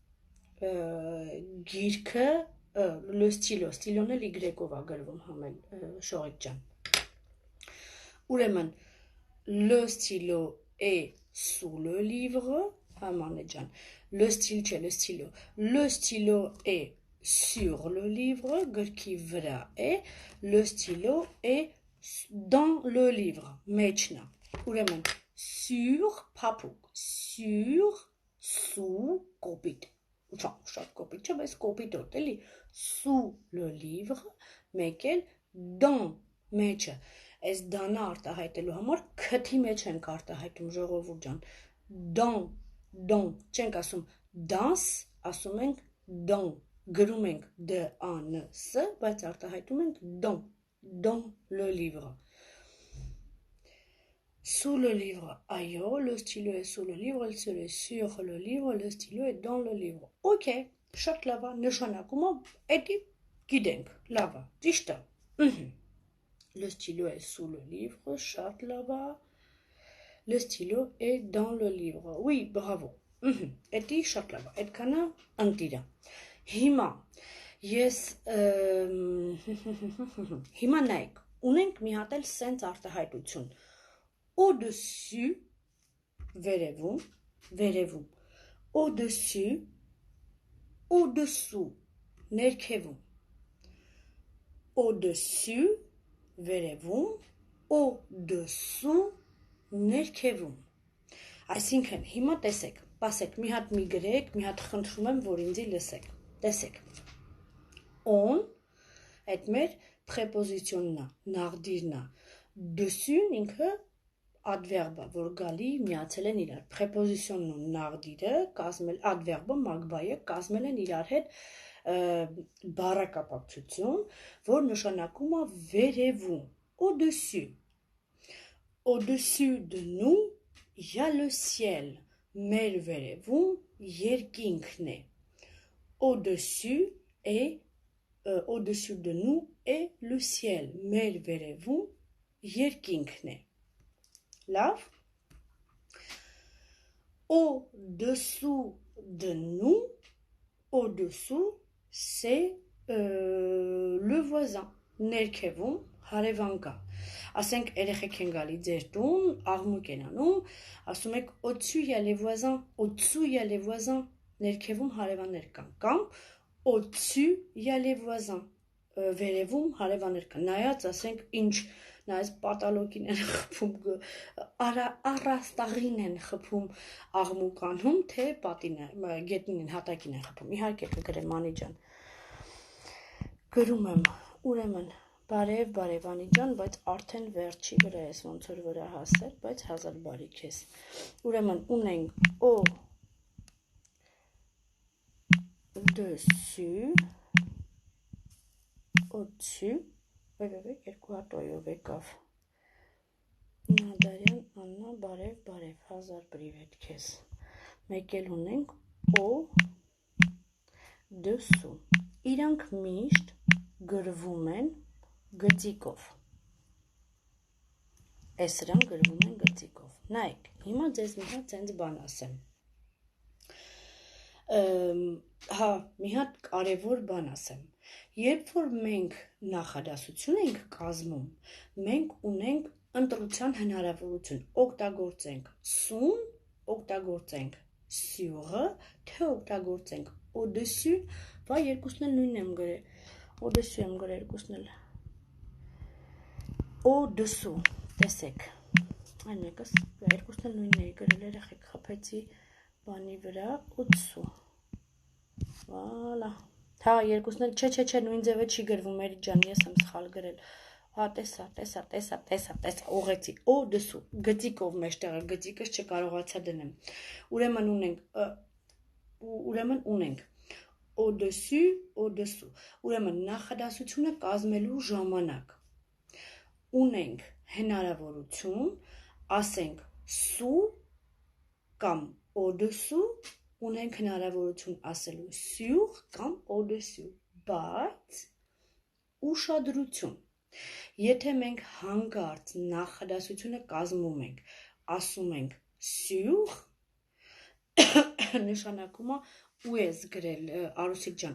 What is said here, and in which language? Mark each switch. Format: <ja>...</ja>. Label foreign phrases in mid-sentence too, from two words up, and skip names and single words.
<hy>գիրքը,</hy> <fr>le stylo,</fr> <hy>ստիլոն էլ y-ով է գրվում համել շողիկ ջան, ուրեմն,</hy> <fr>le stylo est sous le livre,</fr> <hy>համանը ջան,</hy> <fr>le style չէ, le stylo est sur le livre,</fr> <hy>գրքի վրա է,</hy> <fr>le stylo est dans le livre,</fr> <hy>մեջն է, ուրեմն, sur papuk</hy> <fr>sur sous</fr> <hy>կոպիտ շատ կոպիտ չէ բայց կոպիտոտ էլի</hy> <fr>sous le livre</fr> <hy>մեկ էլ dans մեջը այս դանը արտահայտելու համար քթի մեջ ենք արտահայտում ժողովուրդ ջան dans չենք ասում dans ասում ենք dans գրում ենք d a n s բայց արտահայտում ենք</hy> <fr>dans le livre Sous le livre, aïe, le stylo est sous le livre, le stylo est sur le livre, le stylo est dans le livre.</fr> <hy>Ok, շատ լավ է, նշանակումը էդի գիտենք, լավ է, ճիշտ է։</hy> <fr>Le stylo est sous le livre,</fr> <hy>շատ լավ է։</hy> <fr>Le stylo est dans le livre. Oui, bravo.</fr> <hy>Էդի շատ լավ է, այդքանը ընտիրը։ Հիմա ես հիմա նայեք, ունենք մի հատ էլ սենց արտահայտություն։</hy> <fr>Au-dessus, verrez-vous, au-dessus, au-dessous,</fr> <hy>ներքևում,</hy> <fr>au-dessus, verrez-vous, au-dessous,</fr> <hy>ներքևում, այսինքն, հիմա տեսեք, պասեք, մի հատ մի գրեք, մի հատ խնդրում եմ, որ ինձի լսեք, տեսեք, on, այդ մեր preposition-ն է, նաղդիրն է, dessus-ն ինքը adverbe, որ գալի միացել են իրար, preposition-ն ու նաղդիրը, կազմել, adverbe-ը, մագբայը, կազմել են իրար հետ բառակապակցություն, որ նշանակում է վերևում,</hy> <fr>au-dessus, au-dessus de nous, il y a le ciel,</fr> <hy>մեր վերևում երկինքն է,</hy> <fr>au-dessus de nous est le ciel,</fr> <hy>մեր վերևում երկինքն է, Love.</hy> <fr>Au-dessous de nous, au-dessous, c'est le voisin.</fr> <hy>Ներքևում հարևան կա։ Ասենք երեխեք են գալի ձեր տուն, աղմուկ են անում, ասում եք</hy> <fr>au-dessus il y a les voisins, au-dessous il y a les voisins,</fr> <hy>ներքևում հարևաններ կան, կամ</hy> <fr>au-dessus il y a les voisins,</fr> <hy>վերևում հարևաններ կան։ Նայած ասենք ինչ նա այս պատալոգին են խփում, առաստաղին են խփում աղմուկանում, թե գետնին են, հատակին են խփում, իհարկե կգրեմ Անի ջան, գրում եմ, ուրեմն, բարև Անի ջան, բայց արդեն վերջի վրա ես ոնց որ վրա հասել, բայց հազար բարի քեզ, ուրեմն ունենք</hy> <fr>au-dessus, au-dessus,</fr> <hy>երկու հատ օյով եկավ, Նադարյան, Աննա, բարև, հազար պրիվետ քեզ, մեկ էլ ունենք</hy> <fr>au-dessous,</fr> <hy>իրանք միշտ գրվում են գծիկով, էսրան գրվում են գծիկով, նայեք, հիմա ձեզ մի հատ ձենց բան ասեմ, հա, մի հատ կարևոր բան ասեմ, երբ որ մենք նախադասություն ենք կազմում, մենք ունենք ընտրության հնարավորություն, օգտագործենք սուն, օգտագործենք sur-ը, թե օգտագործենք au-dessus, վայ երկուսն էլ նույնն եմ գրել, au-dessus եմ գրել երկուսն էլ,</hy> <fr>au-dessous,</fr> <hy>տեսեք, այն մեկս, երկուսն էլ նույնն էի գրել, երեխեք խփեցի բանի վրա,</hy> <fr>au-dessous,</fr> <hy>վալա, հա, երկուսն էլ, չէ, նույն ձևը չի գրվում, Էրիկ ջան, ես եմ սխալ գրել, հա, տեսա, ուղեցի,</hy> <fr>au-dessous,</fr> <hy>գծիկով մեջտեղը, գծիկս չկարողացա դնեմ, ուրեմն ունենք,</hy> <fr>au-dessous,</fr> <hy>ուրեմն նախադասությունը կազմելու ժամանակ, ունենք հնարավորություն, ասենք sous կամ au-dessous, ունենք հնարավորություն ասելու sur կամ au-dessus, բայց ուշադրություն, եթե մենք հանկարծ նախադասությունը կազմում ենք, ասում ենք sur, նշանակումը ու ես գրել, Արուսիկ ջան,</hy>